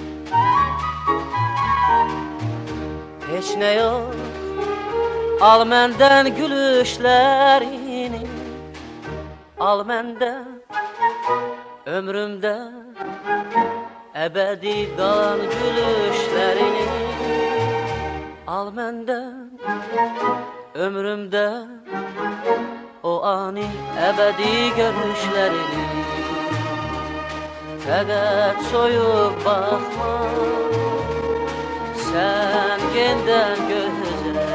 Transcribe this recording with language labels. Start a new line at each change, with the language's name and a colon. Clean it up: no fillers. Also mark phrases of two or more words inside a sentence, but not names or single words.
Turkish: hiç ne yok al menden gülüşlerini, al menden
Azerbaijani: Ömrümde ebedi qalan gülüşlərini al məndən. Ömrümdə o ani ebedi görüşlərini fəqət soyup baxma, sən gendən gözə.